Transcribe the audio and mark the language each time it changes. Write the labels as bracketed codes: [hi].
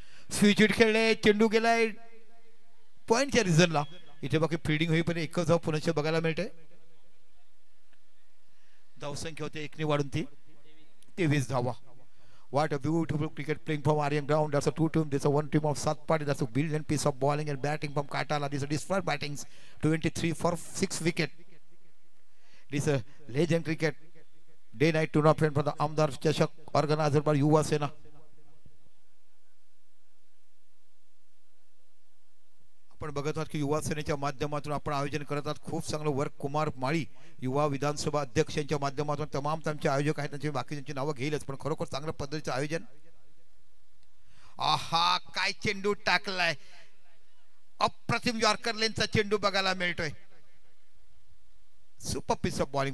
[mr] Switch hit खेळले, चेंडू गेलाय पॉइंटच्या रिझनला. इथे बाकी फिल्डिंग होईपर्यंत एकच धाव पुन्हा बघायला मिळते. धावसंख्या होते 1 ने वाढून ती 23 धावा. [en] What a beautiful cricket playing from Aryan ground. That's a two team. There's a one team of Satpadi. That's a brilliant piece of bowling and batting from Katala. This is a dispatch battings. 23 for 6 wicket. This is a legend cricket. Day night tournament for the Amdar Chashak organized by Yuva Sena. [mr] आपण बघत आहात की युवा सेनेच्या माध्यमातून आपण आयोजन करत आहात. खूप चांगलं वर्क. कुमार माळी युवा विधानसभा अध्यक्षांच्या माध्यमातून तमाम त्यांचे आयोजक आहेत, त्यांची बाकीच्यांची नावं घेईलच, पण खरोखर चांगल्या पद्धतीचं आयोजन. आहा, काय चेंडू टाकलाय. अप्रतिम यॉर्कर लेनचा चेंडू बघायला मिळतोय. [en] Super piece of bowling.